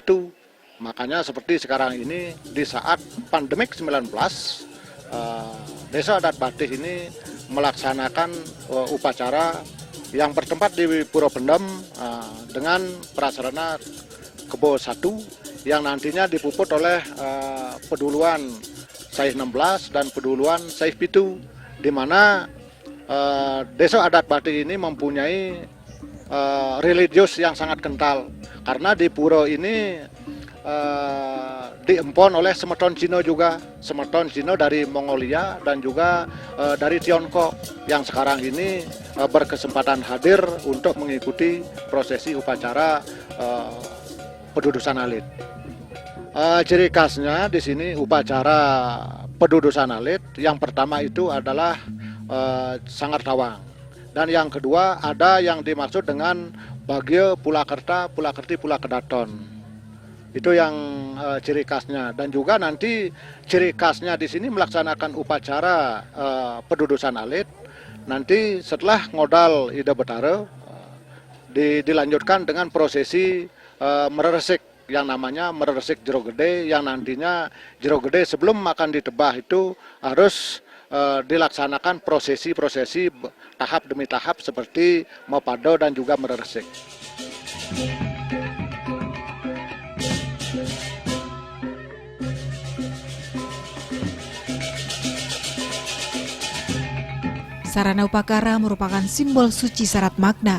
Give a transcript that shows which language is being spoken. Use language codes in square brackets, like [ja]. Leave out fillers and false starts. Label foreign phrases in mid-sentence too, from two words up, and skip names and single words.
[id] Makanya seperti sekarang ini di saat pandemik 19, Desa Adat Batih ini melaksanakan upacara yang bertempat di Pura Pendem dengan prasarana kebo 1 yang nantinya dipuput oleh peduluan Saih 16 dan peduluan Saih Pitu, di mana Desa Adat Batih ini mempunyai religius yang sangat kental karena di pura ini diempon oleh semeton Cina juga, semeton Cina dari Mongolia dan juga dari Tiongkok yang sekarang ini berkesempatan hadir untuk mengikuti prosesi upacara pedudusan alit. Ciri khasnya di sini upacara pedudusan alit yang pertama itu adalah Sanggar Tawang, dan yang kedua ada yang dimaksud dengan Bagya Pulakerta, Pulakerti, Pulakedaton. Itu yang ciri khasnya, dan juga nanti ciri khasnya di sini melaksanakan upacara pedudusan alit. Nanti setelah ngodal Ida Betara dilanjutkan dengan prosesi mereresik yang namanya mereresik jero gede, yang nantinya jero gede sebelum akan ditebah itu harus dilaksanakan prosesi-prosesi tahap demi tahap seperti mepado dan juga mereresik. Sarana upakara merupakan simbol suci syarat makna.